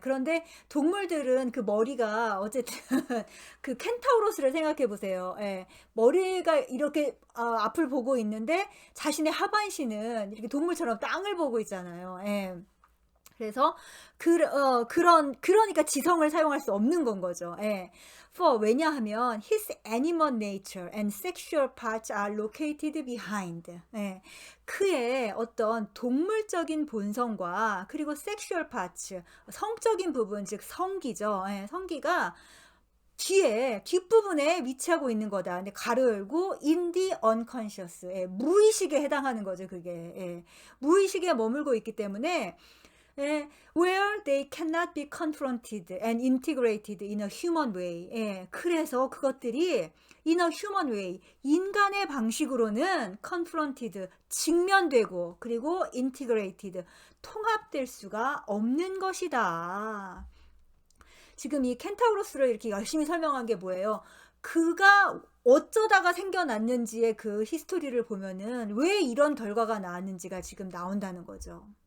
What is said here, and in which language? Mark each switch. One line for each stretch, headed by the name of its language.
Korean: 그런데 동물들은 그 머리가 어쨌든 그 켄타우로스를 생각해 보세요. 예. 머리가 이렇게 앞을 보고 있는데 자신의 하반신은 이렇게 동물처럼 땅을 보고 있잖아요. 예. 그래서 그러니까 지성을 사용할 수 없는 건 거죠. 예.
English: 왜냐하면 his animal nature and sexual parts are located behind.
Korean: 예. 그의 어떤 동물적인 본성과 그리고
English: sexual parts,
Korean: 성적인 부분, 즉 성기죠. 예. 성기가 뒷부분에 위치하고 있는 거다. 근데 가로 열고
English: in the unconscious.
Korean: 예. 무의식에 해당하는 거죠, 그게. 예. 무의식에 머물고 있기 때문에 예,
English: where they cannot be confronted and integrated in a human way.
Korean: 예, 그래서 그것들이
English: in a human way,
Korean: 인간의 방식으로는 confronted, 직면되고 그리고 integrated, 통합될 수가 없는 것이다. 지금 이 켄타우로스를 이렇게 열심히 설명한 게 뭐예요? 그가 어쩌다가 생겨났는지의 그 히스토리를 보면은 왜 이런 결과가 나왔는지가 지금 나온다는 거죠.